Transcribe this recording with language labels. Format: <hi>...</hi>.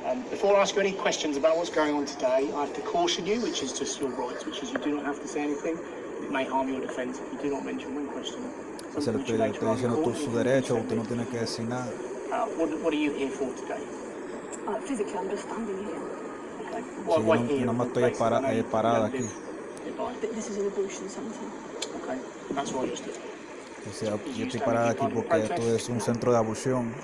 <en>Before I ask you any questions about what's going on today, I have to caution you, which is just your rights, which is you do not have to say anything. It may harm your defence if you do not mention when questioning.</en> <es>Se le estoy diciendo su derecho, usted no tiene que decir nada.</es> <en>What are you here for today? Physically, I'm just standing here. Okay.</en> <es>Sí, yo nada más estoy parada aquí.</es> <en>This is an abortion centre. Okay, that's why you're stood.</en> <es>Dice, yo estoy parada aquí porque esto es un centro de aborción.</es>